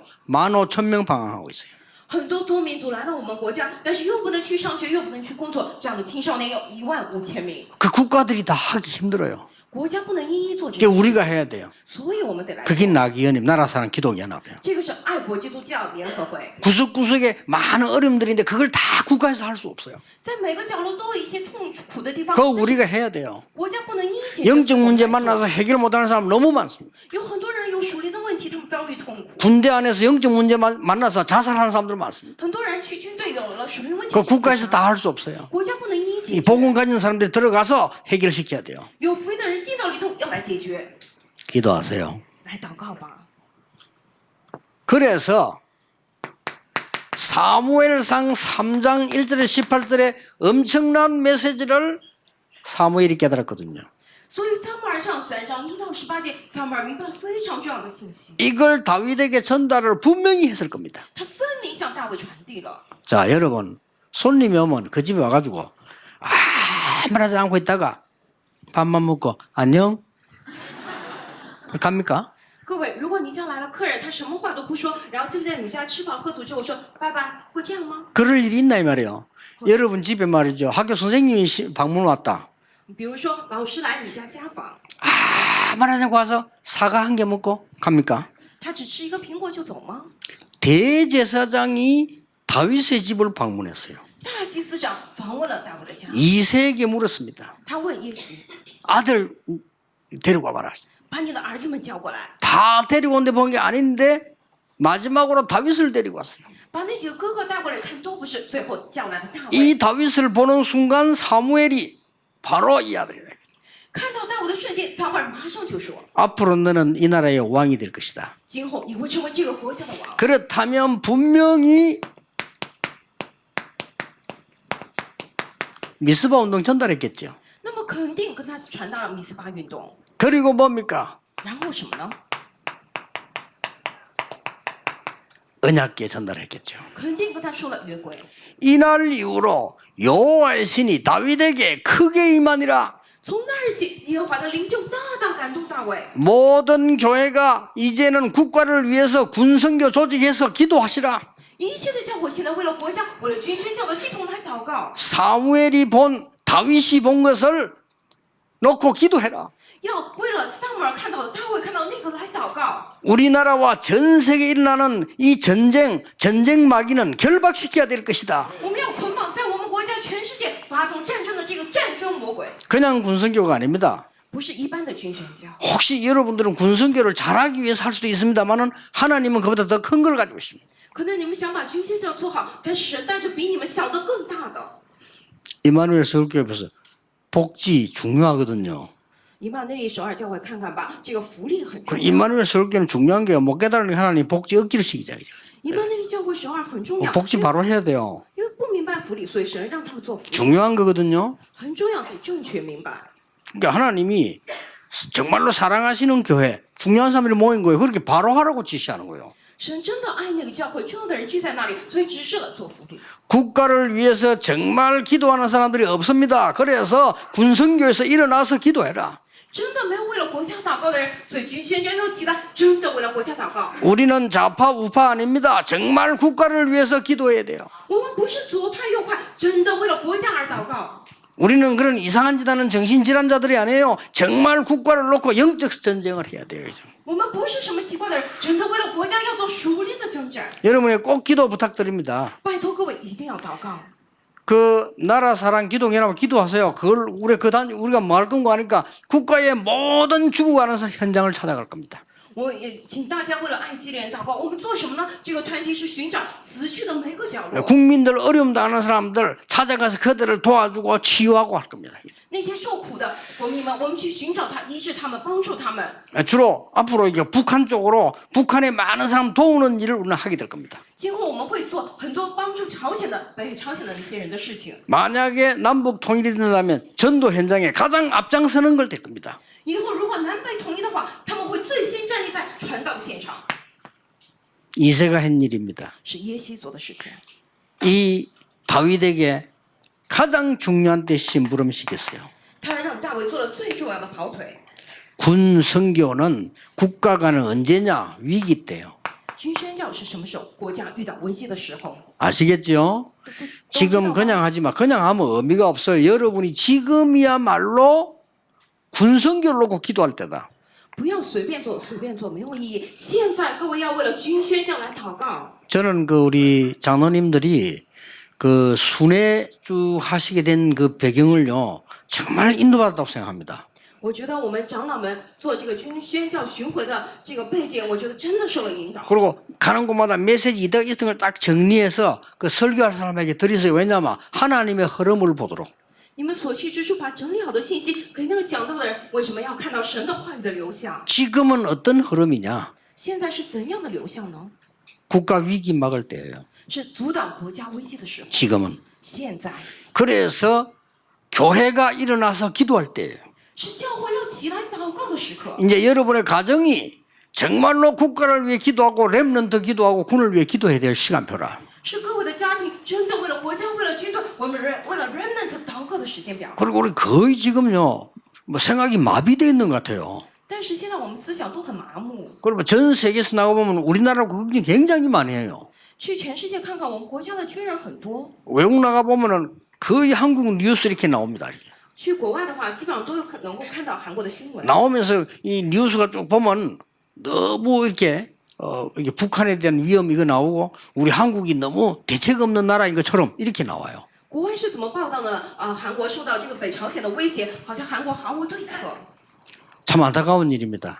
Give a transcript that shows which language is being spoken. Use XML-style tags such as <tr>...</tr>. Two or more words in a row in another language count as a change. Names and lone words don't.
<ko>15,000명 방황하고 있어요.</ko> <zh>很多多民族来到我们国家，但是又不能去上学，又不能去工作，这样的青少年有15000名。</zh> <ko>그 국가들이 다 하기 힘들어요.</ko> <zh>国家不能一一做这</zh> <ko>그게</ko> <zh>些，</zh> <ko>우리가 해야 돼요.</ko> <zh>所以我们得来。</zh> <ko>그게 나기연합 나라사랑 기독연합이에요.</ko> <zh>这个是爱国基督教联合会，</zh> <ko>구석구석에 많은 어려움들인데 그걸 다 국가에서 할 수 없어요.</ko> <zh>在每个角落都有一些痛苦的地方，</zh> <ko>그거 우리가 해야 돼요.</ko> <zh>国家不能一一解决。</zh> <ko>영적 문제 만나서 해결 못하는 사람 너무 많습니다.</ko> <zh>有很多人有属灵的问题，他们遭遇痛苦。</zh> <ko>군대 안에서 영적 문제 만나서 자살하는 사람들 많습니다.</ko> <zh>很多人去军队有了属灵问题，</zh> <ko>그 국가에서 다 할 수 없어요.</ko> <zh>国家不能一一解</zh> <ko>이</ko> <zh>决。</zh> <ko>복음 가진 사람들이 들어가서 해결시켜야 돼요.</ko> <zh>有福音的人进到里头要来解决，</zh> <ko>기도하세요.</ko> <zh>来祷告吧。</zh> <ko>그래서 사무엘상 3장 1절에 18절에 엄청난 메시지를 사무엘이 깨달았거든요.</ko> <zh>所以撒母耳上3章1到18节，撒母耳明白了非常重要的信息，</zh> <ko>이걸 다윗에게 전달을 분명히 했을 겁니다.</ko> <zh>他分明向大卫传递了。</zh> <ko>자, 여러분 손님이 오면 그 집에 와가지고 아무 말하지 않고 있다가 밥만 먹고 안녕 갑니까?</ko> <zh>各位，如果你家来了客人，他什么话都不说，然后就在你们家吃饱喝足之后说拜拜，会这样吗？</zh> <ko>그럴 일이 있나 이 말이에요. 여러분 집에 말이죠. 학교 선생님이 방문 왔다.</ko> <zh>比如说老师来你家家访，</zh> <ko>아무 말하지 않고 와서 사과 한 개 먹고 갑니까?</ko> <zh>他只吃一个苹果就走吗？</zh> <ko>대제사장이 다윗의 집을 방문했어요.</ko> <zh>大祭司长访问了大卫的家，</zh> <ko>이새에게 물었습니다.</ko> <zh>他问耶西，</zh> <ko>아들 데리고 와봐라.</ko> <zh>把你的儿子们叫过来，</zh> <ko>다 데리고 온데 본 게 아닌데 마지막으로 다윗을 데리고 왔어요.</ko> <zh>把那几个哥哥带过来看，都不是，最后叫来的大卫。</zh> <ko>이 다윗을 보는 순간 사무엘이 바로 이 아들이다.</ko> <zh>看到大卫的瞬间，撒母耳马上就说</zh> <ko>앞으로 너는 이 나라의 왕이 될 것이다. ：“</ko> <zh>今后你会成为这个国家的王。</zh> <ko>그렇다면 분명히 미스바 운동 전달했겠죠. ”</ko> <zh>那么肯定跟他传达了米斯巴运动。</zh> <ko>그리고 뭡니까?</ko> <zh>然后什么呢？</zh> <ko>언약궤 전달했겠죠.</ko> <zh>肯定跟他说了约柜。</zh> <ko>이날 이후로 여호와의 신이 다윗에게 크게 임하니라.</ko> <zh>从那儿起，耶和华的灵就大大感动大卫。</zh> <ko>모든 교회가 이제는 국가를 위해서 군선교 조직해서 기도하시라.</ko> <zh>一切的教会现在为了国家，为了军宣教的系统来祷告，</zh> <ko>사무엘이 본 다윗이 본 것을 놓고 기도해라.</ko> <zh>要为了撒母耳看到的、大卫看到的那个来祷告。</zh> <ko>우리나라와 전 세계에 일어나는 이 전쟁 마귀는 결박시켜야 될 것이다.</ko> <zh>我们要捆绑在我们国家、全世界发动战争的这个战争魔鬼，</zh> <ko>그냥 군선교가 아닙니다.</ko> <zh>不是一般的军宣教。</zh> <ko>혹시 여러분들은 군선교를 잘하기 위해서 할 수도 있습니다만은 하나님은 그보다 더 큰 걸 가지고 있습니다.</ko> <zh>可能你们想把军宣教做好，但神带着比你们想的更大的。</zh> <ko>이마누엘 서울교회에서 복지 중요하거든요.</ko> <zh>以马内利首尔教会看看吧，这个福利很重</zh> <ko>그리고</ko> <zh>要。</zh> <ko>이마누엘 서울교회는 중요한 게 못 깨달으니 하나님 복지 얻기를 시키자.</ko> <zh>以马内利教会首尔很重要，</zh> <ko>복지 바로 해야 돼요.</ko> <zh>因为不明白福利，所以神让他们做福利，</zh> <ko>중요한 거거든요.</ko> <zh>很重要，得正确明白。</zh> <ko>그러니까 하나님이 정말로 사랑하시는 교회, 중요한 사람들이 모인 거예요. 그렇게 바로 하라고 지시하는 거예요.</ko> <zh>神真的爱那个教会，重要的人聚在那里，所以指示了做福利。</zh> <ko>국가를 위해서 정말 기도하는 사람들이 없습니다. 그래서 군선교에서 일어나서 기도해라.</ko> <zh>真的没有为了国家祷告的人，所以军宣教要起来，真的为了国家祷告。</zh> <ko>우리는 좌파 우파 아닙니다. 정말 국가를 위해서 기도해야 돼요.</ko> <zh>我们不是左派右派，真的为了国家而祷告。</zh> <ko>우리는 그런 이상한 짓 하는 정신질환자들이 아니에요. 정말 국가를 놓고 영적 전쟁을 해야 돼요.</ko> <zh>我们不是什么奇怪的人，真的为了国家要做熟练的征战。</zh> <ko>여러분의 꼭 기도 부탁드립니다.</ko> <zh>拜托各位一定要祷告。</zh> <ko>그 나라 사랑 기도연합 기도하세요. 그걸 우리가 뭐 할 건가 하니까 국가의 모든 죽어가는 현장을 찾아갈 겁니다.</ko> <zh>我也请大家为了爱基连祷告。我们做什么呢？这个团体是寻找死去的每个角落，</zh> <ko>국민들 어려움 당하는 사람들 찾아가서 그들을 도와주고 치유하고 할 겁니다.</ko> <zh>那些受苦的国民们，我们去寻找他，医治他们，帮助他们。</zh> <ko>주로 앞으로 이게 북한 쪽으로 북한의 많은 사람 도우는 일을 우리는 하게 될 겁니다.</ko> <zh>今后我们会做很多帮助朝鲜的、北朝鲜的那些人的事情。</zh> <ko>만약에 남북 통일이 된다면 전도 현장에 가장 앞장서는 걸 될 겁니다.</ko> <zh>以后如果南北统一的话，他们会最先站立在传道现场，</zh> <ko>이새가 한 일입니다.</ko> <zh>是耶西做的事情。</zh> <ko>이 다윗에게 가장 중요한 때 심부름시켰어요.</ko> <zh>他让大卫做了最重要的跑腿。</zh> <ko>군 선교는 국가가는 언제냐? 위기 때요.</ko> <zh>军宣教是什么时候？国家遇到危机的时候。</zh> <ko>아시겠죠? 지금 그냥 하지 마. 그냥 하면 의미가 없어요. 여러분이 지금이야말로 군 선교를 놓고 기도할 때다.</ko> <zh>不要随便做，随便做没有意义。现在各位要为了军宣教来祷告。</zh> <ko>저는 그 우리 장로님들이 그 순회주 하시게 된 그 배경을요 정말 인도받았다고 생각합니다.</ko> <zh>我觉得我们长老们做这个军宣教巡回的这个背景，我觉得真的受了引导。</zh> <ko>그리고 가는 곳마다 메시지 이득 이런 걸 딱 정리해서 그 설교할 사람에게 드리세요. 왜냐하면 하나님의 흐름을 보도록.</ko> <zh>你们所去之处把整理好的信息给那个讲道的人，为什么要看到神的话语的流向？</zh> <ko>지금은 어떤 흐름이냐?</ko> <zh>现在是怎样的流向呢？</zh> <ko>국가 위기 막을 때예요.</ko> <zh>是阻挡国家危机的时候。</zh> <ko>지금은.</ko> <zh>现在</zh> <ko>그래서 교회가 일어나서 기도할 때예요.</ko> <zh>是教会要起来祷告的时刻。</zh> <ko>이제 여러분의 가정이 정말로 국가를 위해 기도하고 렘넌트 기도하고 군을 위해 기도해야 될 시간표라.</ko> <zh>是各位的家庭真的为了国家、为了军队、为了 remnant 祷告的时间表。</zh> <ko>그리고 우리 거의 지금요 뭐 생각이 마비되어 있는 것 같아요.</ko> <zh>但是现在我们思想都很麻木。</zh> <ko>그리고 전 세계에서 나가보면 우리나라 국민이 굉장히 많이 해요.</ko> <zh>去全世界看看，我们国家的军人很多。</zh> <ko>외국 나가보면은 거의 한국 뉴스 이렇게 나옵니다. 이렇게.</ko> <zh>去国外的话，基本上都有能够看到韩国的新闻。</zh> <ko>나오면서 이 뉴스가 쭉 보면 너무 이렇게 이게 북한에 대한 위험 이거 나오고 우리 한국이 너무 대책 없는 나라인 것처럼 이렇게 나와요.</ko> <zh>国外是怎么报道呢？韩国受到这个北朝鲜的威胁，好像韩国毫无对策。</zh> <ko>참 안타까운 일입니다.</ko>